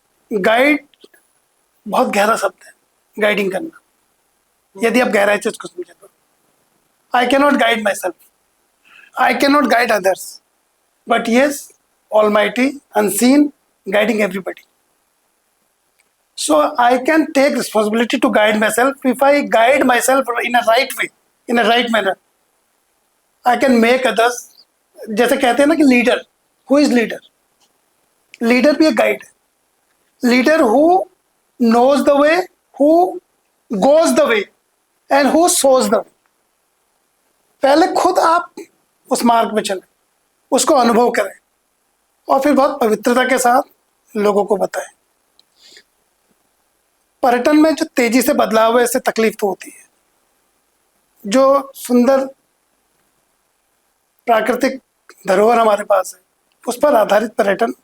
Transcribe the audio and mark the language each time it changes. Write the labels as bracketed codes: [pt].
[hi] Guide बहुत गहरा शब्द है, गाइडिंग करना, यदि आप गहराई से उसको समझे तो। [en] I can not guide myself, I can not guide others, but yes almighty unseen guiding everybody. So I can take responsibility to guide myself. If I guide myself in a right way, in a right manner, I can make others. [hi] जैसे कहते हैं ना कि leader, [en] who is leader? [hi] Leader भी एक guide है। [en] Leader who knows the way, who goes the way, and who shows the way. [hi] पहले खुद आप उस मार्ग में चलें, उसको अनुभव करें, और फिर बहुत पवित्रता के साथ लोगों को बताएं। पर्यटन में जो तेजी से बदलाव है, इससे तकलीफ तो होती है। जो सुंदर प्राकृतिक धरोहर हमारे पास है, उस पर आधारित पर्यटन